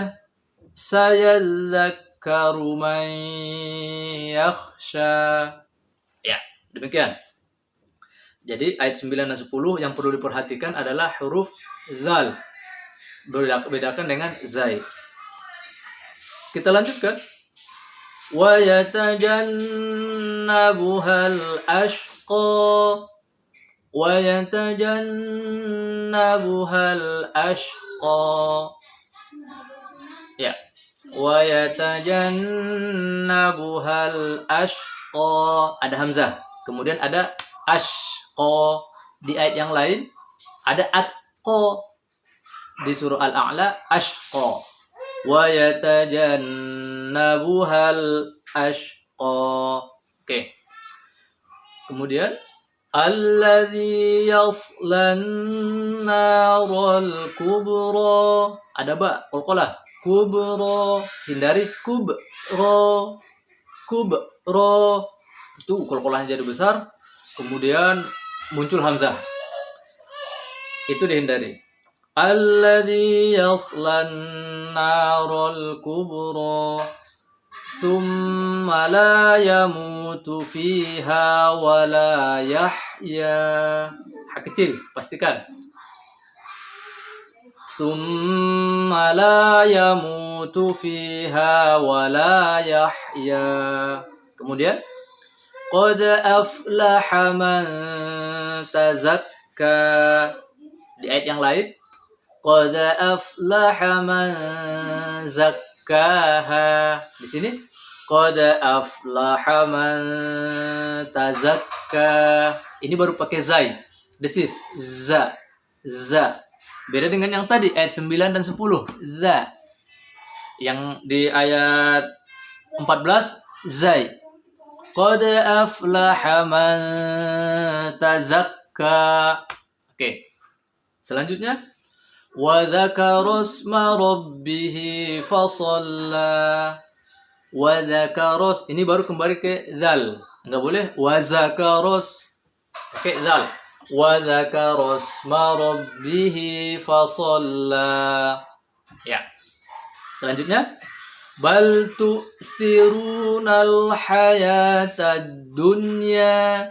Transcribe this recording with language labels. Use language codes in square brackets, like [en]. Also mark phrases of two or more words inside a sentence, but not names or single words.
[ar] سيذكر من يخشى. [id] Ya, demikian. Jadi ayat 9 dan 10 yang perlu diperhatikan adalah huruf zal. Bedakan dengan zai. Kita lanjutkan. [ar] ويتجنبها الأشقى. ويتجنبها الأشقى. [id] Ya. [ar] ويتجنبها الأشقى. [id] Ada hamzah. Kemudian ada ashqa. Di ayat yang lain ada atqa. Di surah Al-A'la ashqa. [ar] ويتجنبها الأشقى. [id] Oke. Kemudian [ar] الذي يصلى النار الكبرى. [id] Ada ba qalqalah. Kubra. Hindari kubra. Kubra. Itu qalqalahnya jadi besar. Kemudian muncul hamzah. Itu dihindari. [ar] الذي يصلى النار الكبرى. ثم لا يموت فيها ولا يحيى. [id] Hak kecil, pastikan. [ar] ثم لا يموت فيها ولا يحيى. [id] Kemudian [ar] قد أفلح من تزكى. [id] Di ayat yang lain [ar] قد أفلح من زكاها. [id] Di sini [ar] قد أفلح من تزكى. [id] Ini baru pakai zai. [en] This is za. Za. [id] Beda dengan yang tadi ayat 9 dan 10. Za. Yang di ayat 14 zai. [ar] قد أفلح من تزكى. [id] Oke. Selanjutnya [ar] وذكر اسم ربه فصلى. وذكر, [id] ini baru kembali ke zal. Enggak boleh [ar] وزكرس. [id] Pakai zal. [ar] وذكر اسم ربه فصلى. [id] Ya. Selanjutnya [ar] بل تؤثرون الحياة الدنيا.